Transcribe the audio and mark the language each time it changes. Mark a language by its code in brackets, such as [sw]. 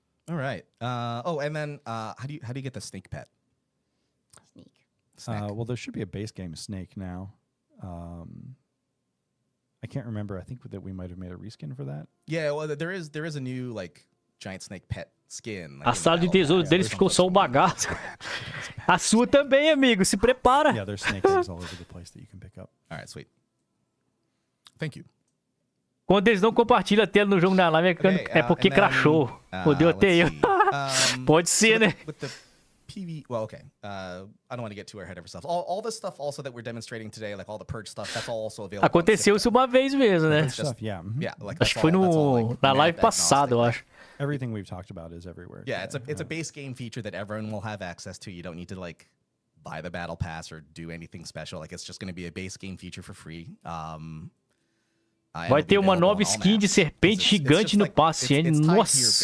[en] All right. And then how do you get the snake pet? Sneak. Snack. Well, there should be a base game snake now. I can't remember. I think that we might have made a reskin for that. Yeah, well, there is a new like giant snake pet skin. Like, [pt] A sala de tesouro deles ficou só o bagaço. A sua também, amigo. Se prepara. [en] Yeah, there's snake eggs all over the place that you can pick up. All right, sweet. Thank you. [pt] Quando eles não compartilham a tela no jogo na live, é porque crashou. Fodeu até eu. Pode ser, né? [en] With the PV, well, okay. I don't want to get too ahead of ourselves. All the stuff also that we're demonstrating today, like all the purge stuff, that's all also available. [pt] Aconteceu isso uma vez mesmo, né? [en] Stuff, yeah. Yeah, like [pt] Acho que foi na live passada, eu acho. [en] Everything we've talked about is everywhere. Yeah, it's a base game feature that everyone will have access to. You don't need to like buy the battle pass or do anything special. Like it's just going to be a base game feature for free. [pt] Vai ter uma nova skin de serpente gigante no passe, hein? Nossa!